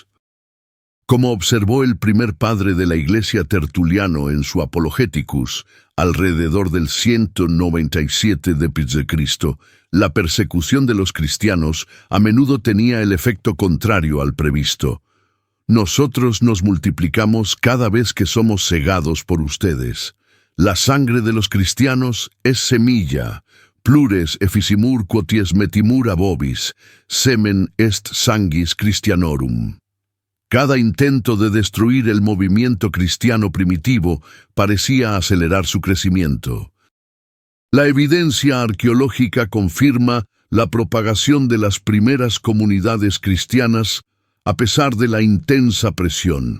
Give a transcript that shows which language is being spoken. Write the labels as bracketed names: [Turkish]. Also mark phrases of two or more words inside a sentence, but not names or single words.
[Spanish] Como observó el primer padre de la Iglesia, Tertuliano, en su Apologeticus, alrededor del 197 d.C., la persecución de los cristianos a menudo tenía el efecto contrario al previsto. Nosotros nos multiplicamos cada vez que somos cegados por ustedes. La sangre de los cristianos es semilla. [Latin] Plures efficimur quoties metimur abobis, semen est sanguis Christianorum. [Spanish] Cada intento de destruir el movimiento cristiano primitivo parecía acelerar su crecimiento. La evidencia arqueológica confirma la propagación de las primeras comunidades cristianas a pesar de la intensa presión.